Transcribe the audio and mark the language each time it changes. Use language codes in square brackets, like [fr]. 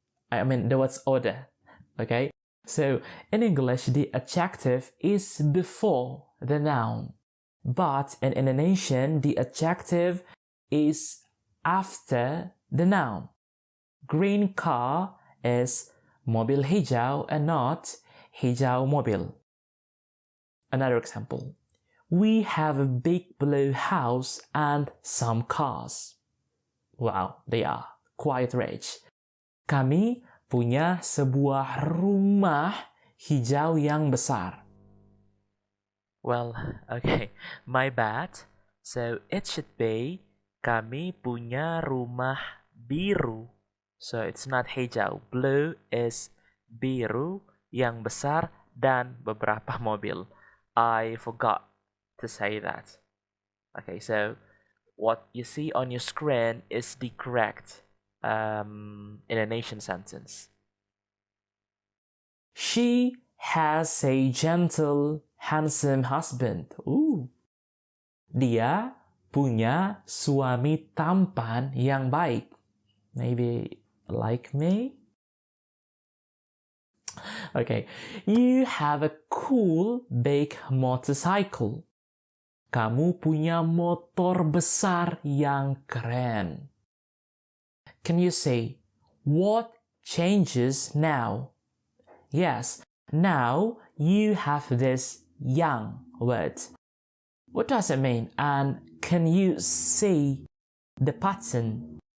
[en] The words order. Okay, so in English, the adjective is before the noun, but in Indonesian, the adjective is after the noun. Green car is [id] mobil hijau [en] and not [id] hijau mobil. [en] Another example. We have a big blue house and some cars. Wow, they are quite rich. [id] Kami punya sebuah rumah hijau yang besar. [en] Well, okay, my bad. So it should be [id] kami punya rumah biru. [en] So it's not hijau. Blue is [id] biru, yang besar, dan beberapa mobil. [en] I forgot to say that. Okay, so what you see on your screen is the correct Indonesian sentence. She has a gentle, handsome husband. Ooh. [id] Dia punya suami tampan yang baik. [en] Maybe like me? Okay. You have a cool, big motorcycle. [id] Kamu punya motor besar yang keren. [en] Can you say, what changes now? Yes, now you have this yang word. What does it mean? And can you see the pattern?